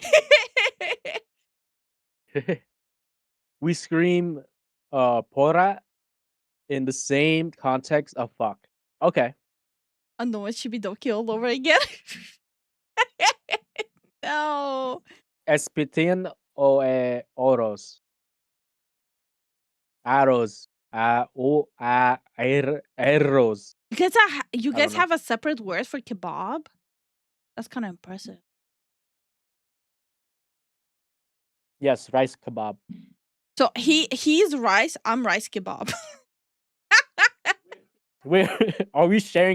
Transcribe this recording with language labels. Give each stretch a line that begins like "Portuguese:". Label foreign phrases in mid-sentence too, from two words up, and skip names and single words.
English: We scream porra in the same context of fuck. Okay. I know it should be Doki all over again. No. Espitin o oros. Arrows. Arrows. You guys have a separate word for kebab? That's kind of impressive. Yes, rice kebab. So he's rice, I'm rice kebab. Are we sharing?